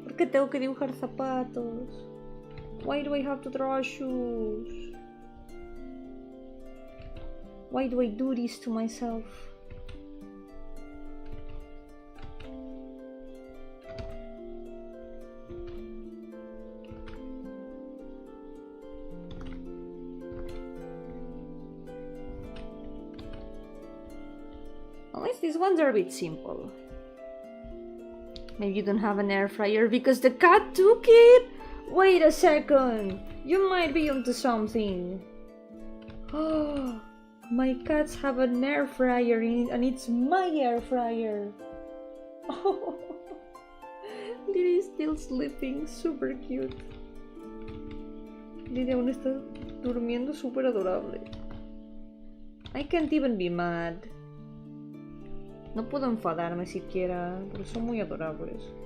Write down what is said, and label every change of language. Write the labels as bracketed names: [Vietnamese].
[Spanish] ¿Por qué tengo que dibujar zapatos? [English] Why do I have to draw shoes? Why do I do this to myself? At least these ones are a bit simple. Maybe you don't have an air fryer because the cat took it? Wait a second! You might be onto something. Oh, my cats have an air fryer and it's my air fryer. Oh, Lily's still sleeping, super cute. [Spanish] Lily aún está durmiendo, super adorable. [English] I can't even be mad. [Spanish] No puedo enfadarme siquiera, porque son muy adorables.